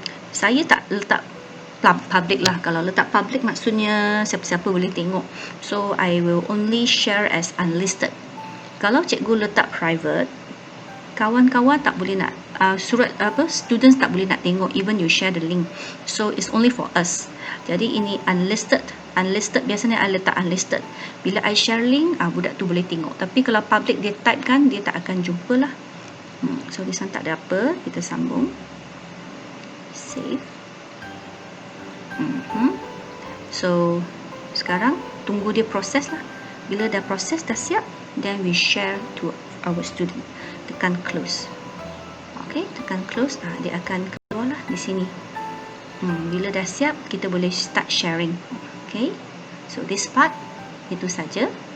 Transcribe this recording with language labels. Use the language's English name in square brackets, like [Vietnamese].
[Malay] Saya tak letak public lah. Kalau letak public maksudnya siapa-siapa boleh tengok. [English] So I will only share as unlisted. [Malay] Kalau cikgu letak private, kawan-kawan tak boleh nak students tak boleh nak tengok, [English] even you share the link. So it's only for us. [Malay] Jadi ini unlisted biasanya I letak unlisted. Bila I share link, budak tu boleh tengok. Tapi kalau public dia type kan, dia tak akan jumpa lah. So di sana tak ada apa. Kita sambung, save. So sekarang tunggu dia proses lah. Bila dah proses, dah siap, [English] then we share to our student. [Malay] Tekan close. Okay, tekan close. Dia akan keluar lah di sini. Bila dah siap, kita boleh start sharing. Okay, so this part itu saja.